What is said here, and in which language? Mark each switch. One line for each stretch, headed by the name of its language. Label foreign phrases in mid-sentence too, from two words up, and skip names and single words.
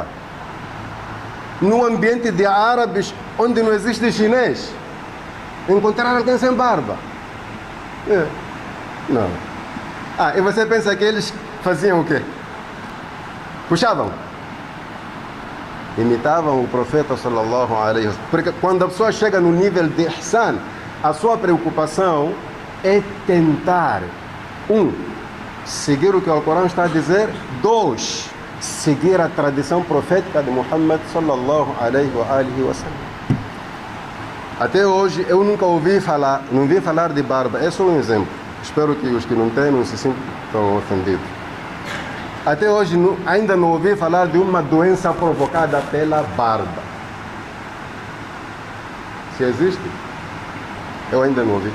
Portuguese: No ambiente de árabes, onde não existe chinês, encontrar alguém sem barba. Não. E você pensa que eles faziam o quê? Puxavam. Imitavam o profeta
Arabic: صلى الله عليه وسلم.
Portuguese: Porque quando a pessoa chega no nível de ihsan, a sua preocupação é tentar, 1, seguir o que o Alcorão está a dizer, 2, seguir a tradição profética de Muhammad
Arabic: صلى الله عليه وسلم.
Portuguese: Até hoje eu nunca ouvi falar, não vi falar de barba. É só um exemplo. Espero que os que não têm não se sintam ofendidos. Até hoje ainda não ouvi falar de uma doença provocada pela barba. Se existe, eu ainda não ouvi.